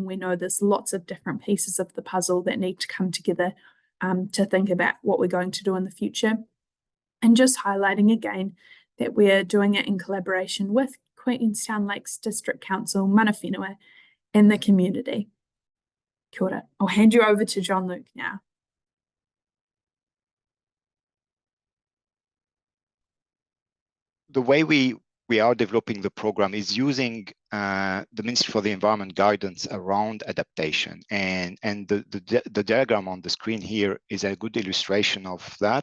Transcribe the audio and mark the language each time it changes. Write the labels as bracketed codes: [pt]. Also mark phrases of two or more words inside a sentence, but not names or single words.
[en] We know there's lots of different pieces of the puzzle that need to come together to think about what we're going to do in the future. And just highlighting again that we're doing it in collaboration with Queenstown Lakes District Council, [mi] Mana Whenua, [en] and the community. [mi] Kia ora. [en] I'll hand you over to Jean-Luc now. The way we are developing the program is using the Ministry for the Environment guidance around adaptation, and the diagram on the screen here is a good illustration of that.